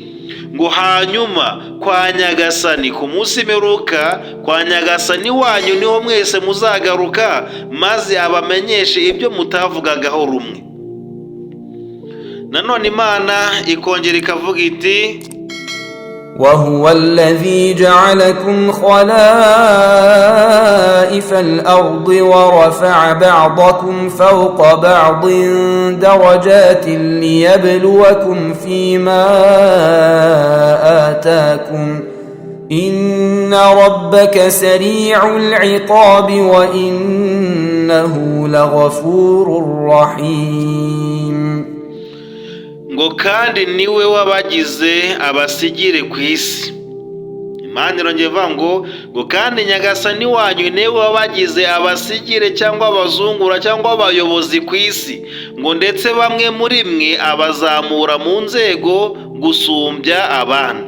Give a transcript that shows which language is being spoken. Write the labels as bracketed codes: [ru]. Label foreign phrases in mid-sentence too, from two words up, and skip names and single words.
[rw] Ngo hanyuma kwa nyagasani ku munsi mperuka, kwa nyagasani wanyu niho mwese muzagaruka, maze abamenyeshe ibyo mutavugagaho rumwe. nanone Imana ikongera ikavuga iti [ar] وهو الذي جعلكم خلائف الأرض ورفع بعضكم فوق بعض درجات ليبلوكم فيما آتاكم إن ربك سريع العقاب وإنه لغفور رحيم. [rw] ngo kandi niwe wabagize abasigire ku isi. Imana irongera ivuga ngo kandi Nyagasani wanyu niwe wabagize abasigire cyangwa abazungura cyangwa abayobozi ku isi, ngo ndetse bamwe muri mwe abazamura mu nzego gusumbya abandi.